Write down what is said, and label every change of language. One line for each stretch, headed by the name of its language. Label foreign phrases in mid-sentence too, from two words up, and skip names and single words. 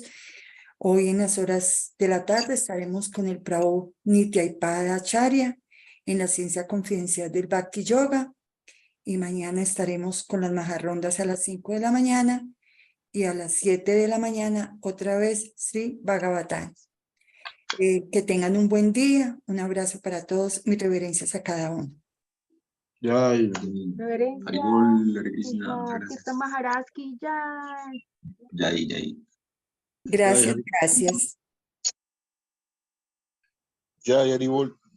Spanish: Hoy en las horas de la tarde estaremos con el Prabhu Nityaipada Acharya en la ciencia confidencial del Bhakti Yoga. Y mañana estaremos con las majarrondas a las 5 de la mañana y a las 7 de la mañana otra vez Sri Bhagavatam. Que tengan un buen día, un abrazo para todos, mis reverencias a cada uno. Jai. Reverencias. Haribol, Hare Krishna, muchas Krishna, gracias.
Hindi: Tirtha Maharaj ki jai. Jai, Jai.
Spanish: Gracias, gracias.
Hindi: Jai, Haribol.